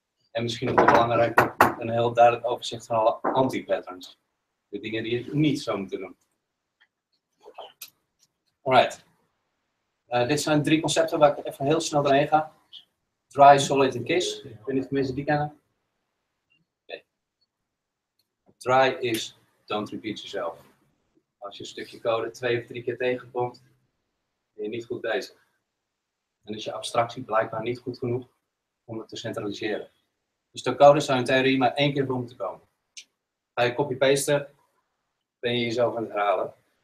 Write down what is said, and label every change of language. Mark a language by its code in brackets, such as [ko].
[nl] En misschien nog belangrijker, een heel duidelijk overzicht van alle anti-patterns. De dingen die je niet zou moeten doen. Alright. Dit zijn 3 concepten waar ik even heel snel doorheen ga. Dry, solid en kiss. Ik weet niet of mensen die kennen. [en] Okay. Dry is don't repeat yourself. [nl] Als je een stukje code 2 of 3 keer tegenkomt, ben je niet goed bezig. En is je abstractie blijkbaar niet goed genoeg om het te centraliseren. Dus de code zou in theorie maar 1 keer voor moeten komen. Ga je copy-pasten, ben je jezelf aan het herhalen.